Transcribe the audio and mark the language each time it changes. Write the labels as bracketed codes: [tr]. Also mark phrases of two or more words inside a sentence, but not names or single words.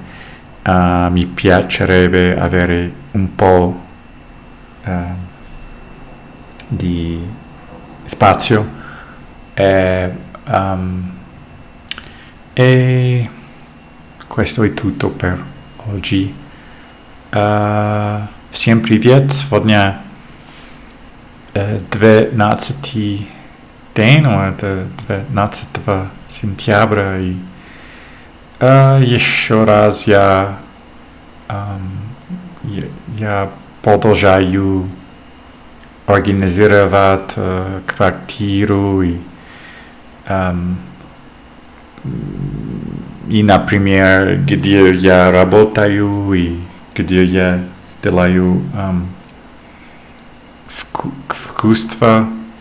[it] Mi piacerebbe avere un po' di spazio e questo è tutto per oggi. [ru] Всем привет! Сегодня 12 день, это 12 сентября, и еще раз я продолжаю организировать квартиру и, например, где я работаю и где я делаю искусство.